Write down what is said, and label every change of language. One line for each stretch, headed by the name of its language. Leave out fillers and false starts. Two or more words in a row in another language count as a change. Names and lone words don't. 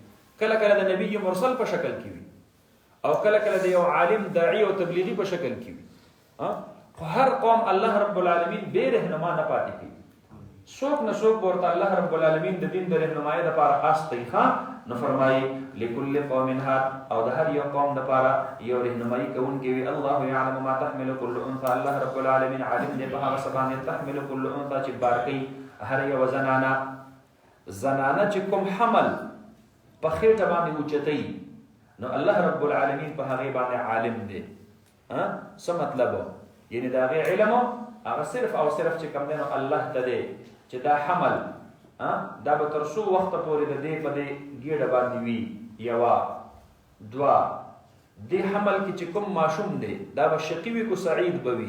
Pashto: کله کله د نبي مرسل په شکل کې وي او کله کله د یو عالم داعي او تبلیغي په شکل کې وي. خو هر قوم
Arabic: الله رب العالمین
Pashto: بې رهنما نه پاتې کوي. څوک نه څوک ورته
Arabic: الله رب العالمین
Pashto: د دین د رهنمایۍ دپاره خاص دی. نو فرمایي
Arabic: لکل قوم هاد،
Pashto: او د هر یو قوم دپاره یو رهنمایي کوونکی وي.
Arabic: الله یعلم ما تحمل كل انثى، الله رب العالمین
Pashto: عالم دی په هغه څه باندې
Arabic: تحمل كل انثى
Pashto: چې بار کوي هر یو زنانه چې کوم حمل په خېټه باندې اوچتوي نو
Arabic: الله رب العالمین
Pashto: په هغې باندې عالم دی. څه مطلب؟ یعنی د هغې علم هغه صرف او صرف چې کوم دی نو الله ته دی چې دا حمل دا به تر څو وخته پورې د دې په دې ګېډه باندې وي، یوه دوه، دې حمل کې چې کوم ماشوم دی دا به شقي وي کو سعید به وي.